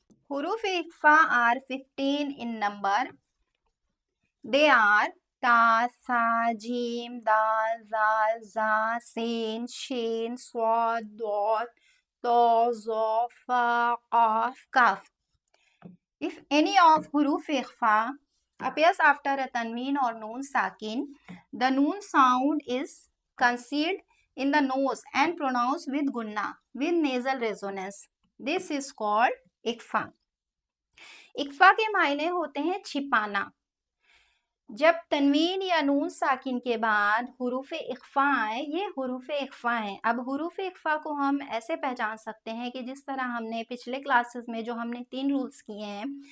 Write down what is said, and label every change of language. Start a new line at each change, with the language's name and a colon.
English: हुरूफ इख्फ़ा are 15 in number. They are ता, सा, जीम, दाल, जाल, जा, सेन, शेन, स्वाद, दौत, तो, ज़ो, फा, क़ाफ, काफ। If any of huruf ikhfa appears after a tanween or noon sakin, the noon sound is concealed in the nose and pronounced with gunna, with nasal resonance. This is called ikhfa.
Hindi: इख्फा के मायने होते हैं छिपाना। जब तनवीन या नून साकिन के बाद हुरूफ इख्फा आए, ये हुरूफ इख्फा हैं। अब हुरूफ इख्फा को हम ऐसे पहचान सकते हैं कि जिस तरह हमने पिछले क्लासेस में जो हमने 3 रूल्स किए हैं।